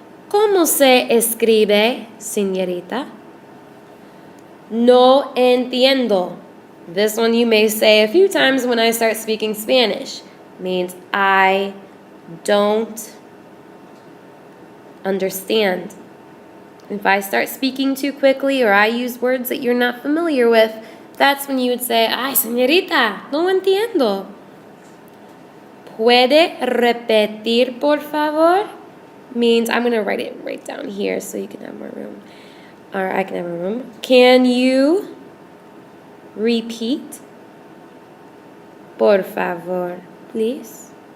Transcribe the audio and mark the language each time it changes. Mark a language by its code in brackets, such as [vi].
[es] ¿Cómo se escribe señorita? No entiendo. [en] This one you may say a few times when I start speaking Spanish. Means I don't understand. If I start speaking too quickly or I use words that you're not familiar with, that's when you would say, [es] ay, señorita, no entiendo. ¿Puede repetir, por favor? [en] Means, I'm going to write it right down here so you can have more room. Or I can have more room. Can you repeat? [es] Por favor, [en] please.